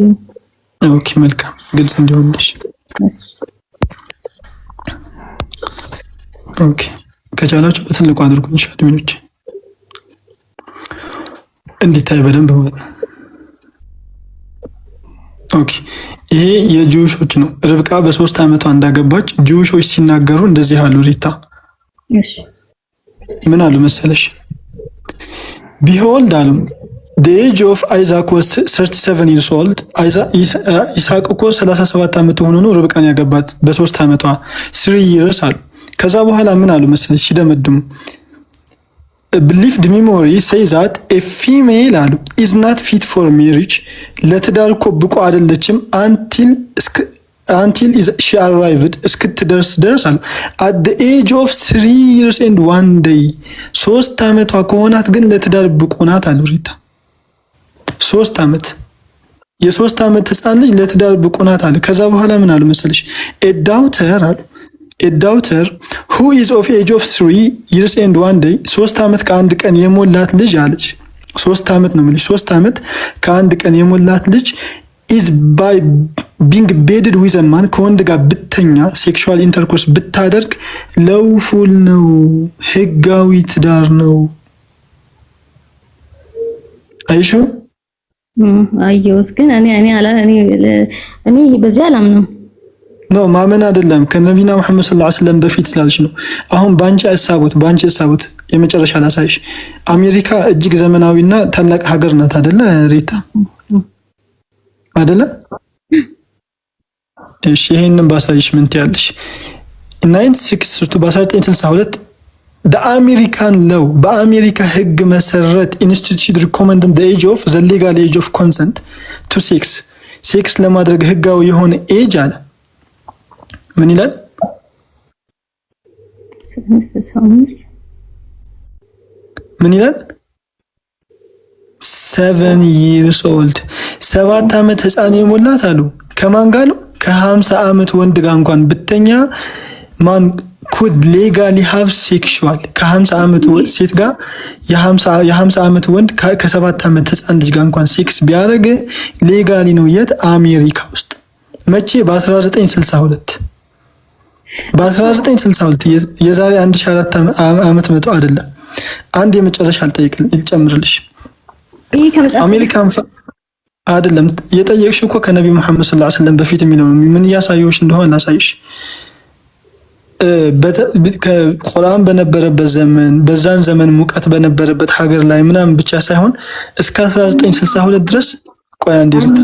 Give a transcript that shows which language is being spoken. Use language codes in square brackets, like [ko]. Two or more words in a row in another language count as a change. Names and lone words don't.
[am] ኦኬ መልካም ግልጽ እንዲሆንልሽ። ኦኬ ከቻላችሁ በትልቁ አድርጉ ኢንሻአላህ እንዲታይ በደንብ ማለት ነው። ኦኬ ይሄ የጁሾች ነው። ርብቃ በ3 ዓመቷ እንዳገባች ጁሾች ሲናገሩ እንደዚህ አሉ። ሪታ እሺ ምን አሉ መሰለሽ? ቢሆልድ አሉ [en] the age of Isaac was 37 years old [am] ይስሐቅ እኮ 37 ዓመት ሆኖ ነው ርብቃን ያገባት በ3 ዓመቷ [en] 3 years [am] አሉ። ከዛ በኋላ ምን አሉ መሰለሽ ሲደመድሙ [en] believed memory says that a female አሉ is not fit for marriage [am] ለትዳር እኮ ብቁ አይደለችም [en] until she arrived [am] እስክትደርስ ድረስ አሉ [en] at the age of 3 years and 1 day [am] 3 ዓመቷ ከሆናት ግን ለትዳር ብቁ ናት አሉ። ሪታ 3 ዓመት የ3 ዓመት ህፃን ልጅ ለትዳር ብቁ ናት አሉ። ከዛ በኋላ ምን አሉ መሰለሽ [en] a daughter who is of age of 3 years and 1 day [am] 3 ዓመት ከአንድ ቀን የሞላት ልጅ አለች። 3 ዓመት ነው ማለት 3 ዓመት ከአንድ ቀን የሞላት ልጅ [en] is by being bedded with a man [am] ከወንድ ጋር ብተኛ [en] sexual intercourse [am] ብታደርግ ለውፉል ነው ህጋዊ ትዳር ነው። አይሹ አየሁት ግን እኔ በዚህ አላምንም። ነው ማመን አይደለም ከነቢና መሐመድ ሰለላሁ ዐለይሂ ወሰለም በፊት ስላልሽ ነው። አሁን ባንቺ አሳቡት የመጨረሻ ላሳይሽ። አሜሪካ እጅግ ዘመናዊና ታላቅ ሀገር ናት አይደለ ሪታ? አይደለ? እሺ ይሄንን ባሳይሽ ምን ትያለሽ? 1962 በአሜሪካን ለው በአሜሪካ ህግ መሰረት [en] institute recommend the age of the legal age of consent to sex [am] ለማድረግ ህጋዊ የሆነ ኤጅ አለ ምን ይላል? [en] 7 years old [am] 7 ዓመት ህፃን የሞላት አሉ። ከማን ጋር ነው? ከ50 ዓመት ወንድ ጋር እንኳን ብተኛ ማን [en] could legally have sexual [am] ከ50 ዓመት ሴት ጋር የ50 ዓመት ወንድ ከ7 ዓመት ህፃን ልጅ ጋር እንኳን ሴክስ ቢያደርግ ሌጋሊ ነው። የት? አሜሪካ ውስጥ። መቼ? በ1962 የዛሬ 1400 ዓመት መቶ አይደለም። አንድ የመጨረሻ ልጨምርልሽ። አሜሪካን አይደለም የጠየቅሽ እኮ ከነብዩ መሐመድ ሰለላሁ ዐለይሂ ወሰለም በፊት የሚለው ምን ያሳየውሽ እንደሆነ ላሳይሽ። ቁርአን በነበረበት ዘመን በዛን ዘመን ሙቀት በነበረበት ሀገር ላይ ምናምን ብቻ ሳይሆን እስከ 1962 ድረስ ቆይ አንዴ ርታ